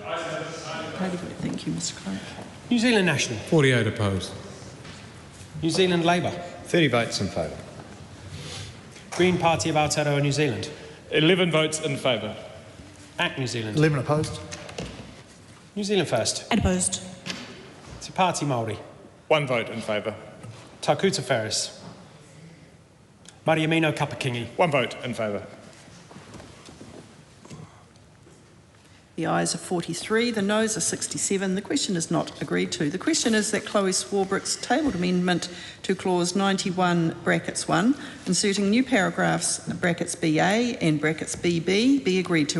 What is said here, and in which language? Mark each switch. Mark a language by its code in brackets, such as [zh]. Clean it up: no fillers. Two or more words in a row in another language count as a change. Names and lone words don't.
[en] Thank you, Mr Clark. New Zealand National. 48 opposed. New Zealand Labour. 30 votes in favour. Green Party of Aotearoa, New Zealand. 11 votes in favour. ACT New Zealand. 11 opposed. New Zealand First. And opposed. Te Pāti Māori. 1 vote in favour. Takuta Ferris. Mariamino Kapakingi. 1 vote in favour. The ayes are 43, the noes are 67. The question is not agreed to. The question is that Chloe Swarbrick's tabled amendment to clause 91 brackets 1, inserting new paragraphs brackets BA and brackets BB, be agreed to.